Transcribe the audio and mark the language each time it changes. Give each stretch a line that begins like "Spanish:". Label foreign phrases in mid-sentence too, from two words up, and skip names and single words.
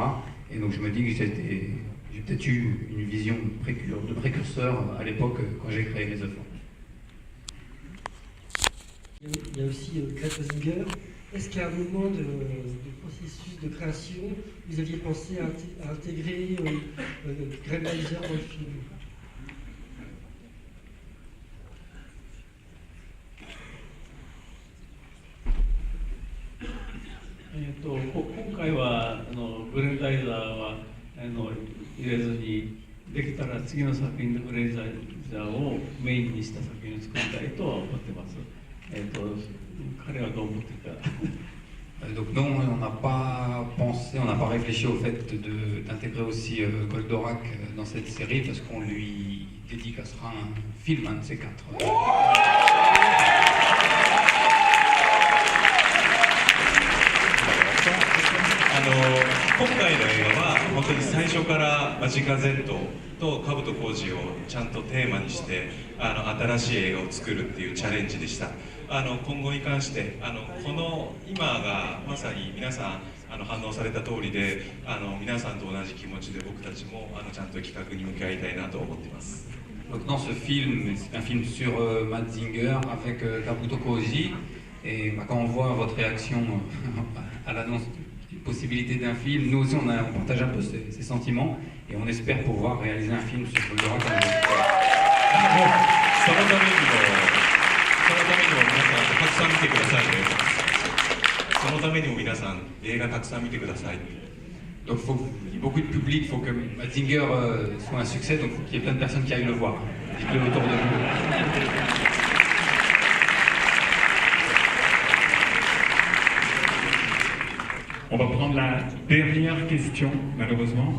French: Et donc je me dis que j'ai peut-être eu une vision de précurseur à l'époque quand j'ai créé les œuvres. Il y a aussi Greg Mazinger. Est-ce qu'à un moment du processus de création, vous aviez pensé à intégrer Greg Mazinger dans le film?
Japanese: 今回はブレンダイザーは入れずに、できたら次の作品でブレンダイザーをメインにした作品を作りたいとは思ってます。彼はどう思ってるか。
French: Donc non, on n'a pas pensé, on n'a pas réfléchi au fait d'intégrer aussi Goldorak dans cette série parce qu'on lui dédicacera un film, un de ces quatre.
Japanese: 今回の映画は本当に最初からマジカ Z とカブト浩二をちゃんとテーマにして新しい映画を作るっていうチャレンジでした。今後に関してこの今がまさに皆さん反応された通りで皆さんと同じ気持ちで僕たちもちゃんと企画に向き合いたいなと思っています。
French: Donc dans ce film, c'est un film sur Mazinger avec Kabuto Koji et quand on voit votre réaction à l'annonce possibilité d'un film, nous aussi on partage un peu ces sentiments et on espère pouvoir réaliser un film sur Goldorak.
Japanese: そのためにも皆さんたくさん見てくださいね。そのためにも皆さん映画たくさん見てください。
French: Donc il y a beaucoup de public, il faut que Mazinger soit un succès, donc il faut qu'il y ait plein de personnes qui aillent le voir. Dites-le autour de vous. On va prendre la dernière question, malheureusement.